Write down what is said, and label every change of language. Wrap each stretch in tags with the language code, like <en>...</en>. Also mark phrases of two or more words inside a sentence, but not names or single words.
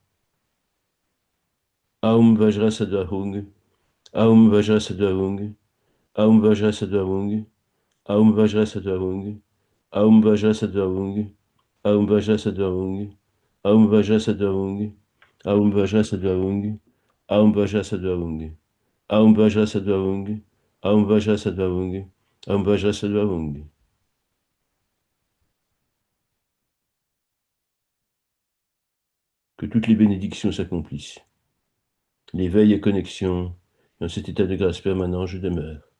<sa>ॐ वज्रसत्त्व हूँ, ॐ वज्रसत्त्व हूँ, ॐ वज्रसत्त्व हूँ, ॐ वज्रसत्त्व हूँ, ॐ वज्रसत्त्व हूँ, ॐ वज्रसत्त्व हूँ, ॐ वज्रसत्त्व हूँ, ॐ वज्रसत्त्व हूँ, ॐ वज्रसत्त्व हूँ, ॐ वज्रसत्त्व हूँ, ॐ वज्रसत्त्व हूँ, ॐ वज्रसत्त्व हूँ.</sa> <fr>Que toutes les bénédictions s'accomplissent. L'éveil et connexion, dans cet état de grâce permanent, je demeure.</fr>